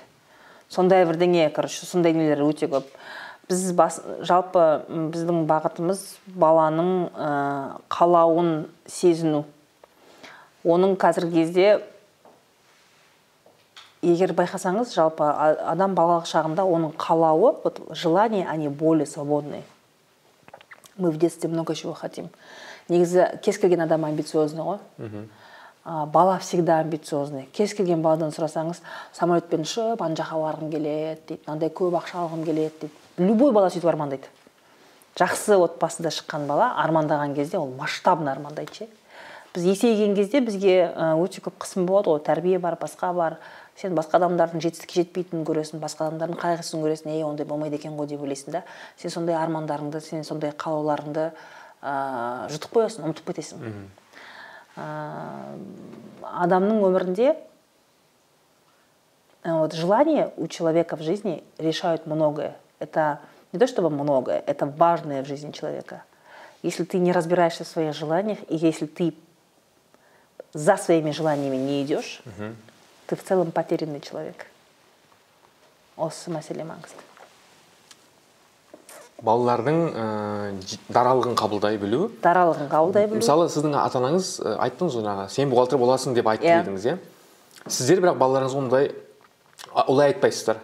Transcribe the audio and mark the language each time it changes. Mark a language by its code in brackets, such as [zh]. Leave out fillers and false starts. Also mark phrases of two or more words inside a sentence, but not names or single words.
[kk] Сондай бірдеңе, короче, сондай нелер өте көп. Біз жалпы біздің бағытымыз баланың қалауын сезіну. Оның қазіргі кезде, егер байқасаңыз, жалпы адам балалық шағында оның қалауы, [ru] желание, они более свободные. Мы в детстве много чего хотим. [kk] Негізі, кез келген адам амбициозный ғой. Бала [ru] всегда амбициозный. [kk] Кез келген баладан сұрасаңыз, самолетпен ұшып, ана жаққа барғым келеді дейді, мынандай көп ақша алғым келеді дейді. Любой бала сөйтіп армандайды. Жақсы отбасында шыққан бала армандаған кезде ол масштабны армандайды. Біз есейген кезде бізге өте көп қысым болады, ол тәрбие бар, басқа бар. Сен басқа адамдардың жетістікке жетпейтінін көресің, басқа адамдардың қайғысын көресің, ондай болмайды екен ғой деп ойлайсың да. Сен сондай армандарыңды, сен сондай қалауларыңды жұтып қоясың, ұмытып кетесің. Адамның өмірінде [ru] желания у человека в жизни решают многое. Это не то чтобы многое, это важное в жизни человека. Если ты не разбираешься в своих желаниях, и если ты за своими желаниями не идешь, ты в целом потерянный человек. [kk] Осы мәселе маңызды. Балалардың даралығын қабылдай білу. Даралығын қабылдай білу. Мысалы, сіздің ата-анаңыз айттыңыз жаңағы, сен бухгалтер боласың деп айтты дедіңіз, Сіздер бірақ балаларыңыз олай айтпайсыздар.